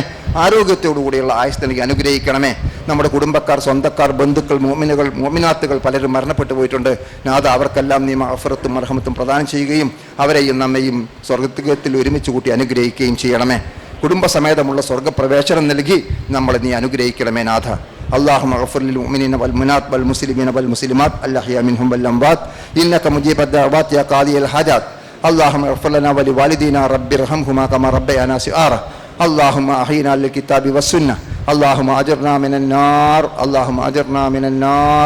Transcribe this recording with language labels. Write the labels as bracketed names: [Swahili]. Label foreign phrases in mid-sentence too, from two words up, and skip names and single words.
[Malayalam] ആരോഗ്യത്തോടുകൂടിയുള്ള ആയുസ് നൽകി അനുഗ്രഹിക്കണമേ. നമ്മുടെ കുടുംബക്കാർ, സ്വന്തക്കാർ, ബന്ധുക്കൾ, മോമിനുകൾ, മോമിനാത്തുകൾ പലരും മരണപ്പെട്ടു പോയിട്ടുണ്ട്. നാഥ അവർക്കെല്ലാം നീ മഗ്ഫിറത്തും മർഹമത്തും പ്രദാനം ചെയ്യുകയും അവരെയും നമ്മയും സ്വർഗ്ഗത്തിൽ ഒരുമിച്ച് കൂട്ടി അനുഗ്രഹിക്കുകയും ചെയ്യണമേ. കുടുംബസമേതമുള്ള സ്വർഗ്ഗപ്രവേശനം നൽകി നമ്മളെ നീ അനുഗ്രഹിക്കണമേ നാഥ. [Arabic] اللهم اغفر للمؤمنين والمؤمنات والمسلمين والمسلمات الأحياء منهم والأموات إنك مجيب الدعوات يا قاضي الحاجات. اللهم اغفر لنا ولوالدينا رب ارحمهما كما ربيانا صغارا. اللهم أحينا للكتاب والسنة. اللهم أجرنا من النار. اللهم أجرنا من النار.